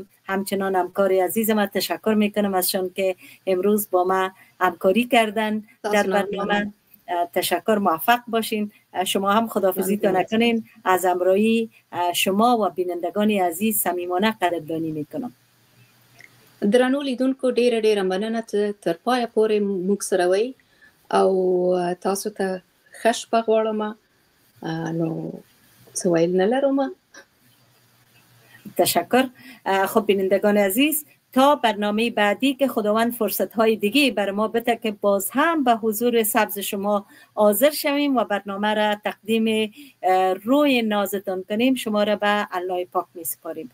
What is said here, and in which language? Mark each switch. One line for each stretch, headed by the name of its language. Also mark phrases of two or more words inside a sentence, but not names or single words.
Persian: همچنان همکار عزیزم تشکر میکنم ازشان که امروز با ما همکاری کردن در برنامه. تشکر. موفق باشین. شما هم خداحافظیتان نکنین. از همراهی شما و بینندگان عزیز صمیمانه قدردانی میکنم.
Pashto: درنو لیدونکو ډیره مننه تر پایه پورې موږ سره وئ او تاسو ته ښه شپه غواړم. نو څه ویل نه لرم.
Persian: تشکر. خب بینندگان عزیز، تا برنامه بعدی که خداوند فرصت‌های دیگه بر ما بده که باز هم به حضور سبز شما حاضر شویم و برنامه را تقدیم روی نازتان کنیم، شما را به الله پاک می‌سپاریم.